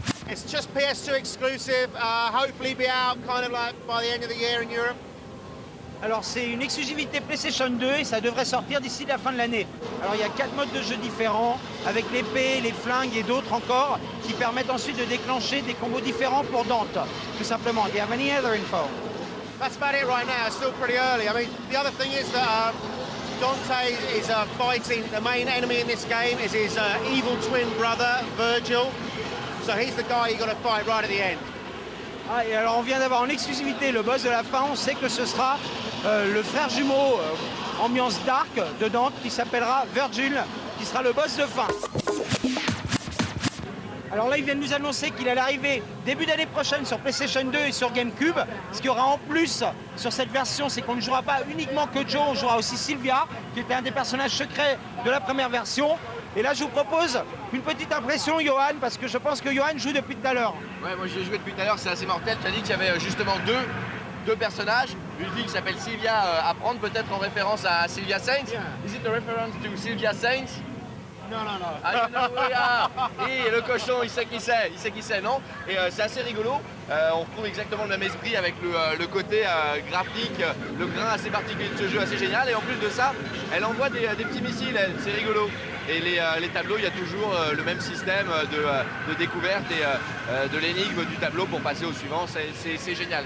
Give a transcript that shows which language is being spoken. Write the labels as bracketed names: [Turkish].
[English] It's just PS2 exclusive, hopefully be out kind of like by the end of the year in Europe. [French] Alors c'est une exclusivité PlayStation 2 et ça devrait sortir d'ici la fin de l'année. Alors il y a 4 modes de jeu différents, avec l'épée, les flingues et d'autres encore, qui permettent ensuite de déclencher des combos différents pour Dante, tout simplement. [English] Do you have any other info? That's about it right now, it's still pretty early. I mean, the other thing is that Dante is fighting, the main enemy in this game is his evil twin brother, Virgil. So he's the guy you got to fight right at the end. [French] Ah, et alors on vient d'avoir en exclusivité le boss de la fin, on sait que ce sera le frère jumeau ambiance dark de Dante qui s'appellera Virgil, qui sera le boss de fin. Alors là, il vient de nous annoncer qu'il allait arriver début d'année prochaine sur PlayStation 2 et sur GameCube. Ce qu'il y aura en plus sur cette version, c'est qu'on ne jouera pas uniquement que Joe, on jouera aussi Sylvia, qui était un des personnages secrets de la première version. Et là, je vous propose une petite impression, Johan, parce que je pense que Johan joue depuis tout à l'heure. Ouais, moi j'ai joué depuis tout à l'heure, c'est assez mortel. Tu as dit qu'il y avait justement deux personnages. Une fille qui s'appelle Sylvia à prendre, peut-être en référence à Sylvia Saints. [English] Yeah. Is it a reference to Sylvia Saints? No. [French] Ah, et le cochon, il sait qui c'est, non? Et c'est assez rigolo. On retrouve exactement le même esprit avec le côté graphique, le grain assez particulier de ce jeu, assez génial. Et en plus de ça, elle envoie des petits missiles, c'est rigolo. Et les tableaux, il y a toujours le même système de découverte et de l'énigme du tableau pour passer au suivant. C'est génial.